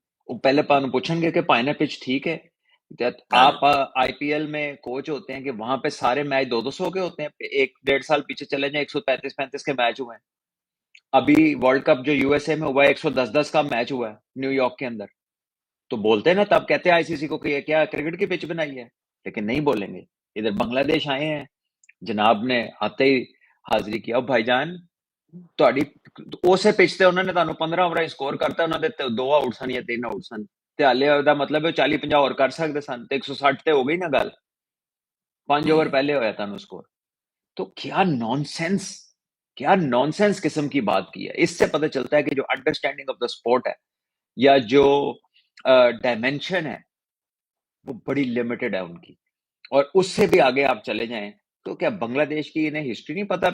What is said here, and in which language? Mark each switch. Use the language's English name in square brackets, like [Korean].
[Hindi] वो पहले पूछेंगे कि पाइना पिच ठीक है। आप आईपीएल में कोच होते हैं कि वहां पे सारे मैच 200 के होते हैं। 1-1.5 साल पीछे चले जाएं, 135-35 के मैच हुए हैं। अभी वर्ल्ड कप जो यूएसए में हुआ है 110-10 का मैच हुआ है न्यूयॉर्क के अंदर। तो बोलते हैं ना, तब कहते हैं आईसीसी को कि ये क्या क्रिकेट की पिच बनाई है, लेकिन नहीं बोलेंगे। इधर बांग्लादेश आए हैं, जनाब ने आते ही हाजिरी किया, भाईजान [Punjabi] ਤੁਹਾਡੀ ਉਸੇ ਪਿਚ ਤੇ ਉਹਨਾਂ ਨੇ ਤੁਹਾਨੂੰ 15 ਓਵਰਾਂ ਹੀ ਸਕੋਰ ਕਰਤਾ, ਉਹਨਾਂ ਦੇ 2 ਆਊਟ ਸਨ ਜਾਂ 3 ਆਊਟ ਸਨ, ਤੇ ਹਾਲੇ ਉਹਦਾ ਮਤਲਬ ਹੈ 40-50 ਹੋਰ ਕਰ ਸਕਦੇ ਸਨ, ਤੇ 160 ਤੇ ਹੋ ਗਈ ਨਾ ਗੱਲ। [Hindi] 5 ओवर पहले होया था स्कोर। तो क्या नॉनसेंस किस्म की बात की है। इससे पता चलता है कि जो अंडरस्टैंडिंग ऑफ द स्पोर्ट है या जो डायमेंशन है वो बड़ी लिमिटेड है उनकी। और उससे भी आगे आप चले जाएं तो क्या बांग्लादेश की इन्हें हिस्ट्री नहीं पता?